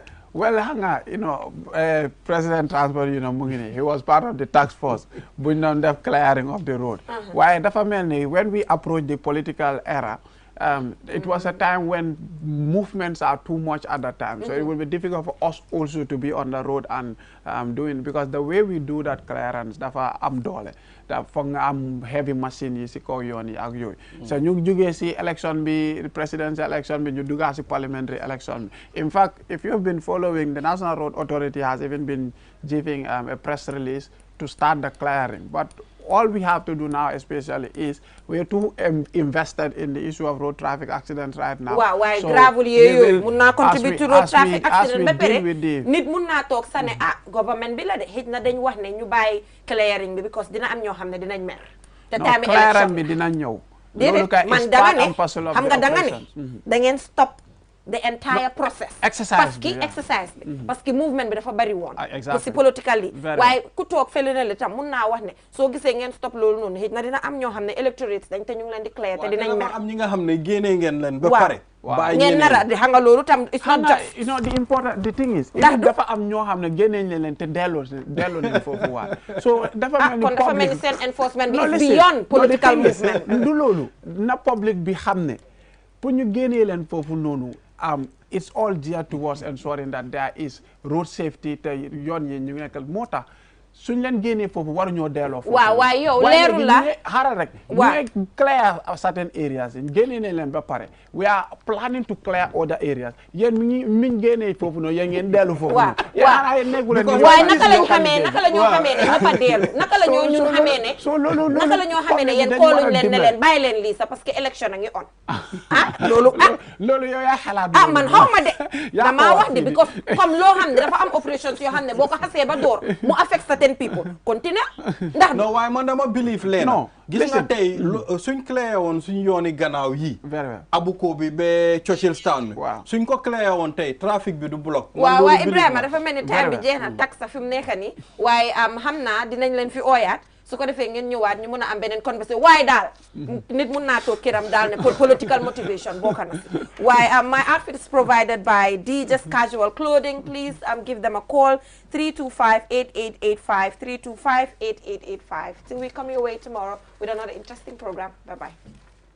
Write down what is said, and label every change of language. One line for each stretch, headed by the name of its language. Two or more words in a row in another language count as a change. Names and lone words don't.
English: Well, you know, President Transport, you know, Mungini, he was part of the task force, but the clearing of the road. Why, when we approach the political era, it was a time when movements are too much at that time. So it will be difficult for us also to be on the road and doing, because the way we do that clearance,
Wolof: dafa am doole. Dafa nga am heavy machine yi si kaw yoon yi ak yooyu. So ñu jógee si election bi, presidential election bi, ñu dugga si parliamentary election bi.
English: In fact, if you've been following, the National Road Authority has even been giving a press release to start the clearing. But all we have to do now, especially, is we are too invested in the issue of road traffic accidents right now.
Wolof: Waaw waaye
English: So
Wolof: gravel yooyu mun naa
English: as contribute we- to road as traffic we-
Wolof: accident ba
English: as we
Wolof: pare
English: deal with the-
Wolof: nit mun naa toog sa ne government bi la de xëj na dañ wax ne ñu bàyyi clearing bi because dina am ñoo xam ne dinañ mer te
English: No, time clearance election
Wolof: bi dina ñëw. Loolu déedéet kay man
English: is
Wolof: danga
English: part
Wolof: ne
English: and parcel of
Wolof: xam
English: the
Wolof: nga danga ne
English: operations.
Wolof: da ngeen
English: stop the entire process exercise
French: parce que
Wolof: bi,
English: yeah.
Wolof: exercise bi
French: parce que
Wolof: movement bi dafa bari woon
English: exactly.
French: aussi politically
English: Very
Wolof: waaye ku toog fële na la tam mun naa wax ne soo gisee ngeen stop loolu noonu xëj na dina am ñoo xam ne electorates dañ te ñu ngi leen di clear te dinañ mer am ñi nga xam ne génnee ngeen leen ba Waaw. pare bàyyi ngeen ñeneen. nara di xam nga loolu tam
English: it's not just You know, the thing is,
Wolof: Ndax
English: even
Wolof: du- dafa am ñoo xam ne génneñ leen te delloo nañ foofu waat. So dafa mel ni kon dafa mel ni
English: public-
Wolof: seen enforcement bi
English: No, is listen, beyond no, the political thing is, movement
Wolof: du loolu na public bi xam ne pour ñu génnee leen foofu noonu
English: it's all geared towards ensuring that there is road safety
Wolof: te yoon yi ñu nekkal moo tax suñ leen génnee foofu waruñoo delloo foofu. waaw waaye yow Waaye leerul léegi la ñu ngi xaaral rek. Waaw. ñu ngi
English: clear certain areas
Wolof: yi génnee nañ leen ba pare
English: we are planning to clear other areas
Wolof: yéen mi ngi génnee foofu noonu yéen ngeen dellu foofu Waaw, noonu. Yéen xanaa yéen nekkul leen ni waaye yow naka lañ
English: police
Wolof: xamee
English: local
Wolof: naka la ñoo xamee ne dafa dellu naka la ñoo ñun xamee ne so loolu naka la ñoo xamee ne yéen dañu war a kooluñ leen ne dimbale. leen bàyyi leen lii sax
French: parce que élection
Wolof: a ngi on loolu loolu yow yaa xalaat man xaw ma de yaa damaa ko wax wax de fii because comme loo xam ne dafa am operations yoo xam ne boo ko xasee ba door mu
English: affect certain people
Wolof: continue ndax non waaye man dama believe leen
French: Non,
Wolof: gis nga
English: listen.
Wolof: tey suñ clé woon suñ yooni gannaaw yi
English: Very well.
Wolof: abuko bi ba Churchilltown bi Waaw. suñ ko clé woon tey trafic bi du block waaw waaye Ibrahima dafa mel ni time
English: Very
Wolof: bi
English: well.
Wolof: jeex na tax sa fi mu nekk nii waaye xam naa dinañ leen fi ooyaat su ko defee ngeen ñëwaat ñu mën a am beneen conversation waaye daal nit mun naa toog kiram daal ne
English: political motivation
Wolof: bokk na si waaye
English: my outfit is provided by D Just Casual Clothing. Please give them a call 325-8885 325-8885 till we come your way tomorrow with another interesting program. Bye bye.